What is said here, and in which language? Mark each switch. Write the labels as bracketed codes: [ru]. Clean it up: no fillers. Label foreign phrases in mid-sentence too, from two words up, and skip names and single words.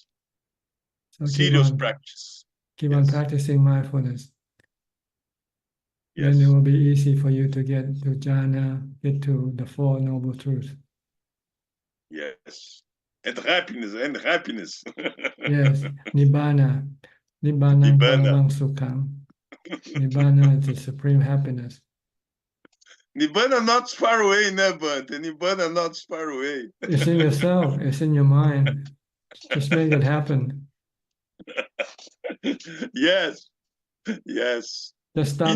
[en] So Serious practice. Keep on practicing mindfulness. Then it will be easy for you to get to jhana, get to the Four Noble Truths. Yes. And happiness. Yes, Nibbana. [pi] Nibbana paramang sukham. [en] Nibbana is the supreme happiness. Nibbana not far away, né, Bante? Nibbana not far away. It's in yourself. It's in your mind. Just make it happen. Yes. Just stop